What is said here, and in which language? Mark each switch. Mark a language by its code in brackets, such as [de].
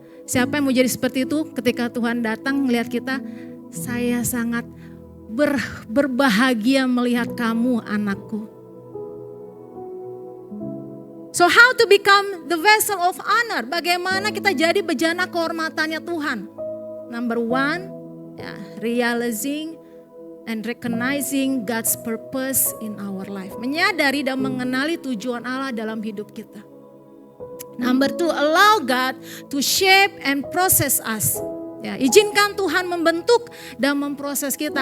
[id] Siapa yang mau jadi seperti itu ketika Tuhan datang melihat kita? Saya sangat berbahagia melihat kamu, anakku. [en] So how to become the vessel of honor? [id] Bagaimana kita jadi bejana kehormatannya Tuhan? [en] Number one, realizing and recognizing God's purpose in our life. [id] Menyadari dan mengenali tujuan Allah dalam hidup kita. [en] Number two, allow God to shape and process us. [id] Izinkan Tuhan membentuk dan memproses kita.